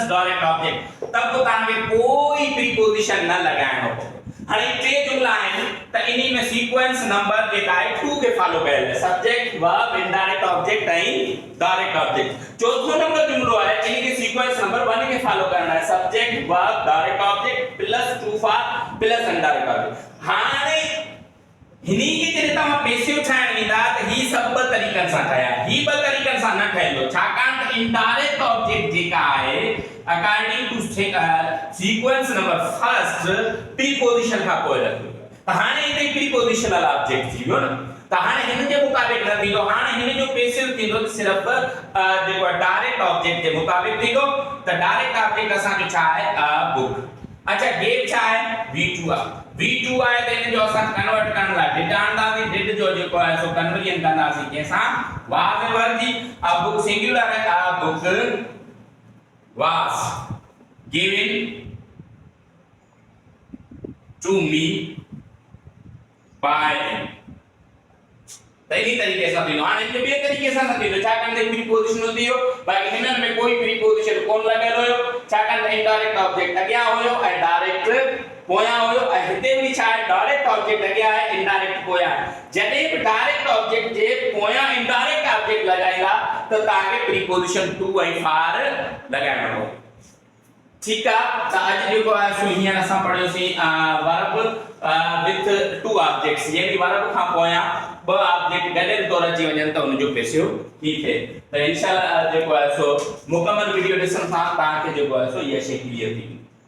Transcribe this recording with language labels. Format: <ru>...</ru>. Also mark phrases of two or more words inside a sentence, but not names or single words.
<en>direct object</en> <sd>तब तो तव्हांखे कोई प्रीपोजिशन न लगाइणो पवंदो हाणे टे जुमला आहिनि त इन्ही में</sd> <en>sequence number</en> <sd>जेका आहे 2 के फॉलो कयल है</sd> <en>subject verb indirect object</en> <sd>ऐं</sd> <en>direct object</en> <sd>चौथो नंबर जुमलो आहे इन्ही के सीक्वेंस नंबर 1 के फॉलो</sd> <ur>کرنا ہے</ur> <en>subject verb direct object plus to for plus indirect object</en> <sd>हाणे हिनी के जॾहिं तव्हां पैसिव ठाहिण वेंदा त ही सब ॿ तरीक़नि सां ठाहिया ही ॿ तरीक़नि सां न ठहंदो छाकाणि त</sd> <en>indirect object</en> <sd>जेका आहे</sd> <en>according to sequence number first preposition</en> <sd>खां पोइ रखियो त हाणे हिते</sd> <en>prepositional object</en> <sd>थी वियो न त हाणे हिन जे मुताबिक़ न थींदो हाणे हिन जो पैसिव थींदो त सिर्फ जेको</sd> <en>direct object</en> <sd>जे मुताबिक़ थींदो त</sd> <en>direct object</en> <sd>असांजो छा आहे बुक अच्छा गेट छा आहे V2 आहे V2 आहे त इन जो असां कन्वर्ट करण लाइ डिड आणंदासीं डिड जो जेको आहे सो कन्वर्जन कंदासीं कंहिंसां वाज वर्जी</sd> <en>a book singular</en> <sd>है</sd> <en>a book was given to me by</en> <sd>तैनी तरीके सां थींदो हाणे ॿिए तरीके सां न थींदो छाकाणि त प्रीपोजिशन हूंदी हो बाक़ी हिननि में कोई प्रीपोजिशन कोन लॻियल हुयो छाकाणि इनडायरेक्ट ऑब्जेक्ट अॻियां हुयो ऐं डायरेक्ट पोयां हुयो ऐं हिते बि छा आहे</sd> <en>direct object</en> <sd>अॻियां आहे इनडायरेक्ट पोयां आहे जॾहिं बि</sd> <en>direct object</en> <sd>जे पोयां</sd> <en>indirect object</en> <sd>लॻाईंदा त तव्हांखे</sd> <en>preposition to</en> <sd>ऐं फार लॻाइणो पवंदो</sd> <ur>ٹھیک ہے</ur> <sd>त आज जेको आहे सो हींअर असां पढ़ियोसीं</sd> <en>verb with two objects</en> <sd>यानी वर्ब खां पोयां ॿ ऑब्जेक्ट गॾियल तौर अची वञनि त उनजो पेसिव थी थिए त इंशाल्लाह जेको आहे सो मुकमल वीडियो ॾिसण सां तव्हांखे जेको आहे सो इहा शइ क्लियर थी</sd>